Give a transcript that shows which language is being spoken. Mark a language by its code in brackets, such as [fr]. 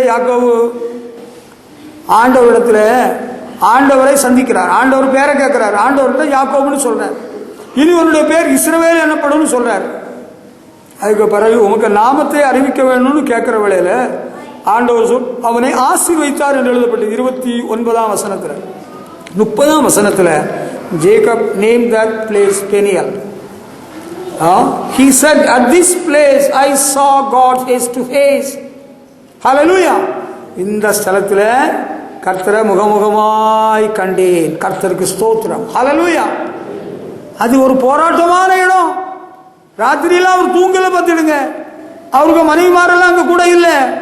[ta] யாக்கோபு ஆண்டவரிடத்துல ஆண்டவரை சந்திக்கிறார், ஆண்டவர் பேரை கேட்கிறார், ஆண்டவர்கிட்ட யாக்கோபுன்னு சொல்றார், இனி உன்னுடைய பேர் இஸ்ரவேல் எனப்படும் சொல்றாரு. அதுக்கு பிறகு உமக்கு நாமத்தை அறிவிக்க வேணும்னு கேட்கிற வேளையில ஆண்டவர் அவனை ஆசீர்வதித்தார் என்று எழுதப்பட்டது 29ஆம் வசனத்துல. 30ஆம் வசனத்துல [en] Jacob name that place Peniel. He said, at this place I saw God face to face. Hallelujah. [ta] இந்த ஸ்தலத்துல கர்த்தரை முகமுகமாய் கண்டேன். கர்த்தருக்கு ஸ்தோத்திரம். Hallelujah. அது ஒரு போராட்டமான இடம். ராத்திரியில அவர் தூங்கல பார்த்துடுங்க. அவருக்கு மனைவிமாரெல்லாம் அங்க கூட இல்லை.